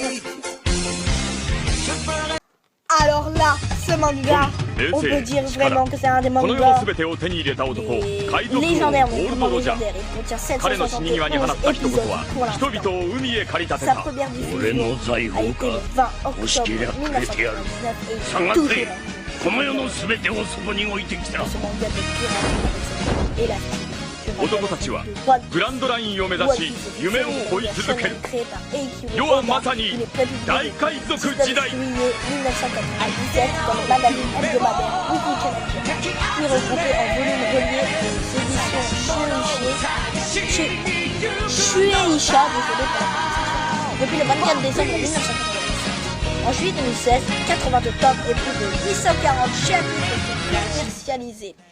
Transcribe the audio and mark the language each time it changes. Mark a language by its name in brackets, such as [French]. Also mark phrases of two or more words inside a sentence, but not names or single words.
[French] Allez, alors là, ce manga On peut dire vraiment que c'est un des mangas légendaires, mais vraiment légendaire. Il contient 771 épisodes pour l'instant. Sa première diffusion a été le 20 octobre 1999 et tout est là. Ce manga de pirates et la [Japanese] 男たちはグランドラインを目指し夢を追い続ける。世はまさに大海賊時代。 [French] Shueisha, depuis le 24 décembre 1997. En juillet 2016, 82 tomes et plus de 840 chapitres sont commercialisés.